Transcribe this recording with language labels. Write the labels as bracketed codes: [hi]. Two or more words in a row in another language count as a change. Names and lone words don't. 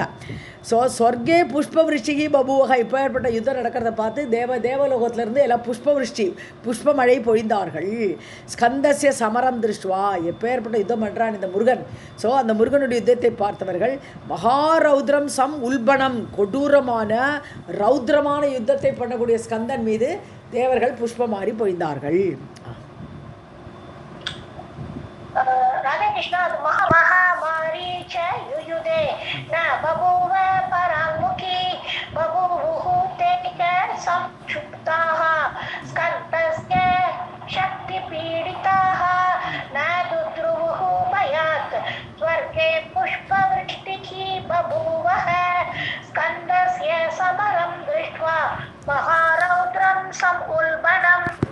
[ta] ஸோ [sa] स्वर्गे पुष्पवृष्टिः बभूवः, [ta] இப்போ ஏற்பட்ட யுத்தம் நடக்கிறத பார்த்து தேவலோகத்திலேருந்து எல்லாம் புஷ்பவிருஷ்டி புஷ்பமழை பொழிந்தார்கள். [sa] स्कन्दस्य समरं दृष्ट्वा, [ta] எப்போ ஏற்பட்ட யுத்தம் பண்ணுறான் இந்த முருகன். ஸோ அந்த முருகனுடைய யுத்தத்தை பார்த்தவர்கள் [sa] महारौद्रं सम् उल्बणम्, [ta] கொடூரமான ரௌத்ரமான யுத்தத்தை பண்ணக்கூடிய ஸ்கந்தன் மீது தேவர்கள் புஷ்பமாரி பொழிந்தார்கள். [sa] राधे कृष्णा. महामारी च युयुधे न बभूव पराङ्मुखी बभूवुः ते च संक्षुब्धाः स्कन्दस्य शक्तिपीडिताः न दुद्रुवुः भयात् स्वर्गे पुष्पवृष्टिः बभूवः स्कन्दस्य समरं दृष्ट्वा महारौद्रं समुल्बणम्.